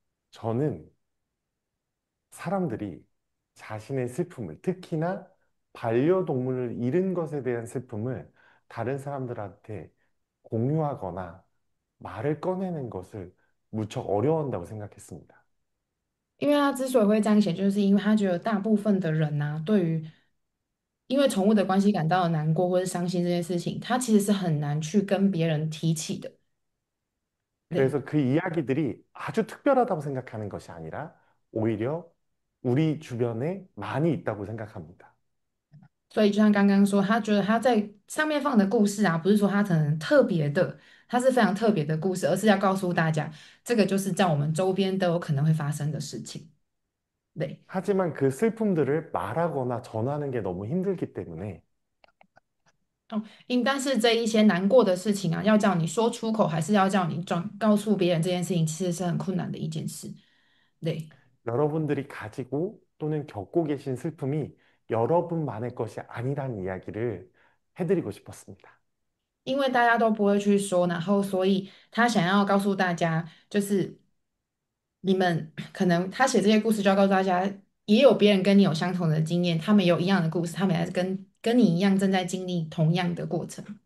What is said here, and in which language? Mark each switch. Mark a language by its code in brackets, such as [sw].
[ko] 저는 사람들이 자신의 슬픔을, 특히나 반려동물을 잃은 것에 대한 슬픔을 다른 사람들한테 공유하거나 말을 꺼내는 것을 무척 어려워한다고 생각했습니다. [zh] 因为他之所以会这样写，就是因为他觉得大部分的人呐、对于因为宠物的关系感到难过或者伤心这件事情，他其实是很难去跟别人提起的。对， [ko] 그래서 그 이야기들이 아주 특별하다고 생각하는 것이 아니라 오히려 우리 주변에 많이 있다고 생각합니다. [zh] 所以就像刚刚说，他觉得他在上面放的故事啊，不是说他可能特别的，它是非常特别的故事，而是要告诉大家，这个就是在我们周边都有可能会发生的事情。对， [ko] 하지만 그 슬픔들을 말하거나 전하는 게 너무 힘들기 때문에 [zh] 哦，但是这一些难过的事情啊，要叫你说出口，还是要叫你告诉别人这件事情，其实是很困难的一件事。对。 [ko] 여러분들이 가지고 또는 겪고 계신 슬픔이 여러분만의 것이 아니란 이야기를 해드리고 싶었습니다. [zh] 因为大家都不会去说，然后所以他想要告诉大家，就是你们可能他写这些故事就要告诉大家，也有别人跟你有相同的经验，他们有一样的故事，他们也是跟你一样正在经历同样的过程。